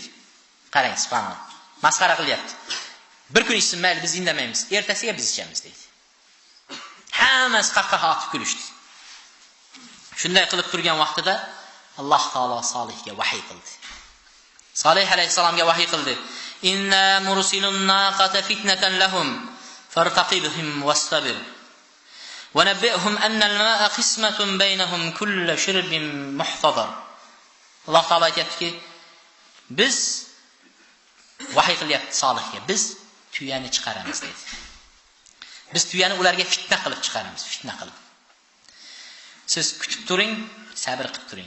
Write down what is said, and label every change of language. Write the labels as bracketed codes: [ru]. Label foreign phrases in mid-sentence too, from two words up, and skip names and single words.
[uz] Qarang, subhanalloh. Masxara qilyapti. Bir kun ichsin, mayli biz indamaymiz. Ertasiga biz ichamiz dedi. Hammasi qaqqa otib kulishdi. Shunday qilib turgan vaqtida Alloh taolo Solihga vahiy qildi. Solih alayhisalomga vahiy qildi. [ar] إنا مرسلون الناقة فتنة لهم فارتقبهم واصطبر. ونبئهم أن الماء قسمة بينهم كل شرب محتضر. [uz] Alloh taolo aytibdiki, biz vahiy qilyapti Solihga. Biz tuyani chiqaramiz dedi. Biz tuyani ularga fitna qilib chiqaramiz, fitna qilib. Siz kutib turing, sabr qilib turing.